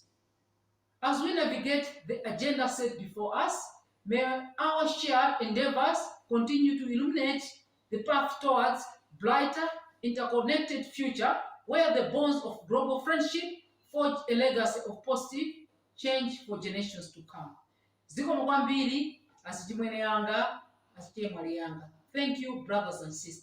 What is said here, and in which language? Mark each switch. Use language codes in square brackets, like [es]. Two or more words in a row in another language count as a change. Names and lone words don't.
[en] As we navigate the agenda set before us, may our shared endeavors continue to illuminate the path towards brighter, interconnected future where the bonds of global friendship forge a legacy of positive change for generations to come. [ny] Zikomo kwambiri asichimwene yanga asichemwali yanga. [en] Thank you, brothers and sisters.